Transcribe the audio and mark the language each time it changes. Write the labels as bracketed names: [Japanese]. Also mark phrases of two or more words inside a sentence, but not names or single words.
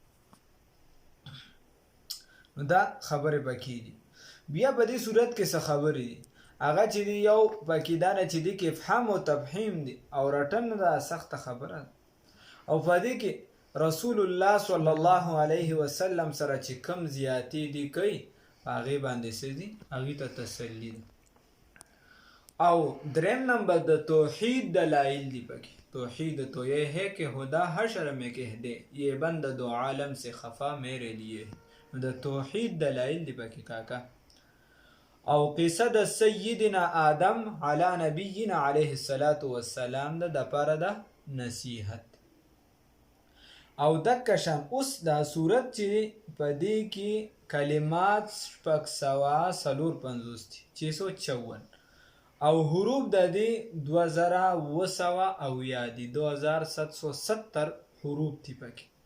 [Pashto] نو دا خبرې پکې دي بیا په دې صورت کې څه خبرې دي هغه چې دی یو پکې دا نه چې دی کې افهام او تفهیم دی او رټن دا سخته خبره او په دې کې رسول الله [Arabic] صلی الله علیه وسلم [Pashto] سره چې کم زیاتی دی کوي هغې باندې څه دي هغې ته تسلی دی او دریم نمبر د توحید دلائل دی پکی [Urdu] توحید تو یہ ہے کہ خدا حشر میں کہہ دے یہ بند دو عالم سے خفا میرے لیے [Pashto] د توحید دلائل دی پکی کاکا او قصه د سیدنا آدم [Arabic] علی نبینا علیه الصلاة والسلام [Pashto] د پاره د نصیحت او دکشان اوس دا صورت چې په دې کې کلمات شپږ سوه 450 دي 654 او حروف د دې 2700 دي 2770 حروف دي پکې